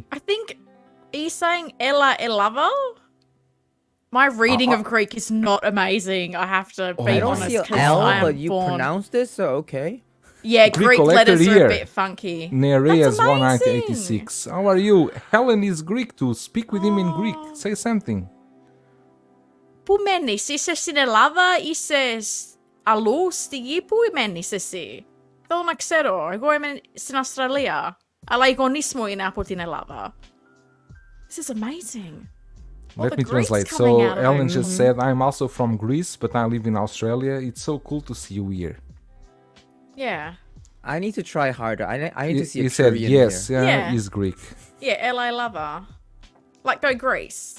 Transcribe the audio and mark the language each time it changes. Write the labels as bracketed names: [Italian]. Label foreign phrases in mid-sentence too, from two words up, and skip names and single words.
[English] I think he's saying Ella Elava. My reading of Greek is not amazing. I have to be honest. I don't see L, but you pronounced it, so okay. Yeah, Greek letters are here. a bit funky. Nereas 1986. How are you? Helen is Greek too. Speak with him in Greek. Say something. [Greek] Πού μένεις, είσαι στην Ελλάδα, είσαι αλλού στη γη, πού μένεις εσύ? Θέλω να ξέρω, εγώ είμαι στην Αυστραλία, αλλά οι γονείς μου είναι από την Ελλάδα. [English] This is amazing. Let me translate. So Ellen just said, I'm also from Greece, but I live in Australia. It's so cool to see you here. Yeah. I need to try harder. I need to see a He said, Korean yes, here. yeah, he's Greek. Yeah, LA lover. Like, go Greece.